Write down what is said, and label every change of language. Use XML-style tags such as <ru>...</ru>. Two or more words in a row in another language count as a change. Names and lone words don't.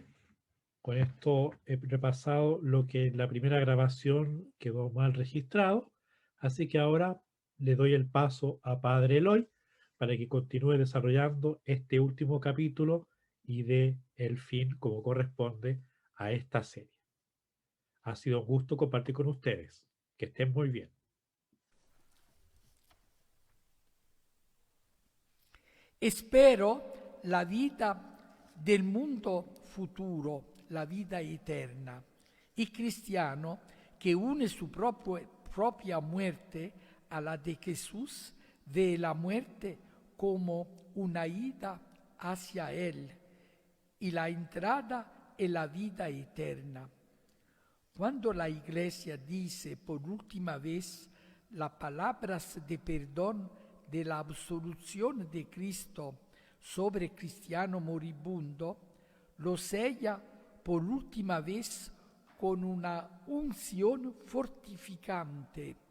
<es>Con esto he repasado lo que en la primera grabación quedó mal registrado, así que ahora le doy el paso a Padre Eloy para que continúe desarrollando este último capítulo y dé el fin como corresponde a esta serie. Ha sido un gusto compartir con ustedes. Que estén muy bien.</es> <it>Spero la vita del mondo futuro, la vita eterna.</it> <es>Il cristiano che une su propria muerte a la de Jesús ve la muerte como una ida hacia Él y la entrada en la vida eterna. Cuando la Iglesia dice por última vez las palabras de perdón de la absolución de Cristo sobre el cristiano moribundo, lo sella por última vez con una unción fortificante</es>